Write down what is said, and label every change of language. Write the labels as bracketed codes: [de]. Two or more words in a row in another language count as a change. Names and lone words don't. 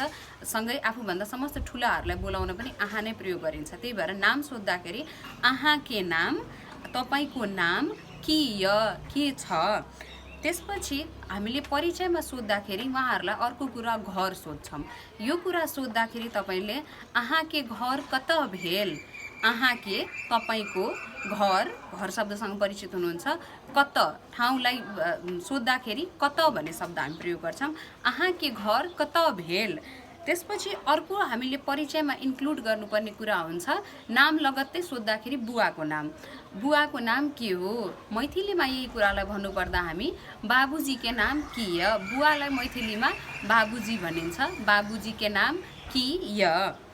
[ne] सँगै आफूभन्दा समस्त ठुलाहरूलाई बोलाउन पनि आहाँ नै प्रयोग गरिन्छ। त्यही भएर नाम सोद्धाखेरि [mai] आहाँ के नाम, [ne] तपाईको नाम के छ। त्यसपछि हामीले परिचयमा सोद्धाखेरि उहाँहरूलाई अर्को कुरा घर सोध्छौँ। यो कुरा सोद्धाखेरि तपाईले [mai] आहाँ के घर कत भेल, आहाँ के [ne] तपाईको घर शब्दसँग परिचित हुनुहुन्छ। कत ठाउँलाई सोद्धाखेरि कत भन्ने शब्द हामी प्रयोग गर्छौँ। [mai] आहाँ के घर कत भेल। [ne] त्यसपछि अर्को हामीले परिचयमा इन्क्लुड गर्नुपर्ने कुरा हुन्छ, नाम लगत्तै सोद्धाखेरि बुवाको नाम। बुवाको नाम के हो। मैथिलीमा यही कुरालाई भन्नुपर्दा हामी [mai] बाबुजी के नाम के य। [ne] बुवालाई मैथिलीमा बाबुजी भनिन्छ। [mai] बाबुजी के नाम के य।